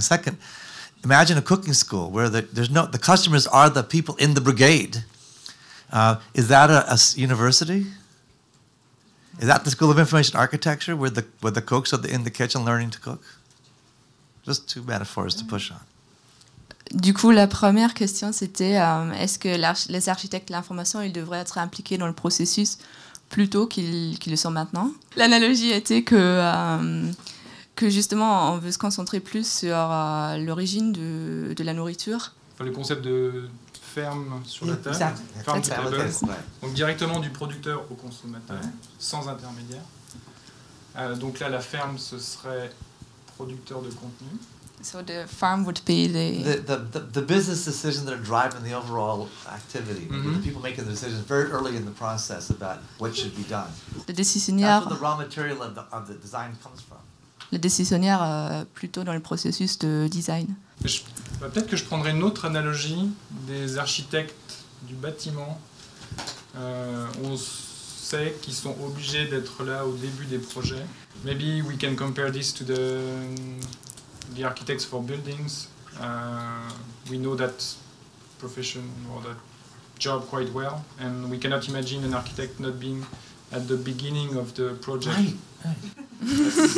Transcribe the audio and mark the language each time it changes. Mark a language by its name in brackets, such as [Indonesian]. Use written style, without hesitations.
[English] Second, imagine a cooking school where the customers are the people in the brigade. Is that a university? Is that the school of information architecture where the cooks are in the kitchen learning to cook? Just two metaphors to push on. [French] Du coup, la première question, c'était est-ce que les architectes de l'information, ils devraient être impliqués dans le processus plutôt qu'ils le sont maintenant? L'analogie était que justement, on veut se concentrer plus sur l'origine de la nourriture. Enfin, le concept de ferme sur la table, ferme sur la table. Donc directement du producteur au consommateur, sans intermédiaire. Donc là, la ferme, ce serait producteur de contenu. [English] So the farm would be the business decisions that are driving the overall activity. Mm-hmm. The people making the decisions very early in the process about what should be done. [French] Le décisionnaire. [English] That's where the raw material of the design comes from. [French] Le décisionnaire plutôt dans le processus de design. Peut-être que je prendrais une autre analogie des architectes du bâtiment. On sait qu'ils sont obligés d'être là au début des projets. [English] Maybe we can compare this to the architects for buildings, we know that profession or that job quite well, and we cannot imagine an architect not being at the beginning of the project. Right.